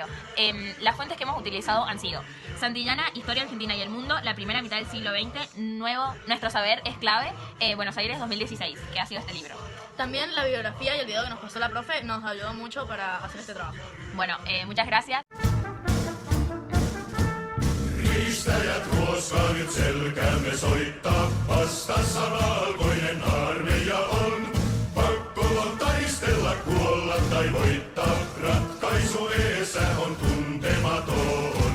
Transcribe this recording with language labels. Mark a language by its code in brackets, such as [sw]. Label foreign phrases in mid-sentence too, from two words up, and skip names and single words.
[es] Las fuentes que hemos utilizado han sido Santillana, Historia Argentina y el Mundo, la primera mitad del siglo XX, Nuestro Saber es Clave, Buenos Aires 2016, que ha sido este libro. También la bibliografía y el video que nos pasó la profe nos ayudó mucho para hacer este trabajo. Bueno, muchas gracias. [fi] Riistäjät ruoskaa nyt selkäämme soittaa, vastassa valkoinen armeija on. Pakko on taistella, kuolla tai voittaa, ratkaisu eessä on tuntematon.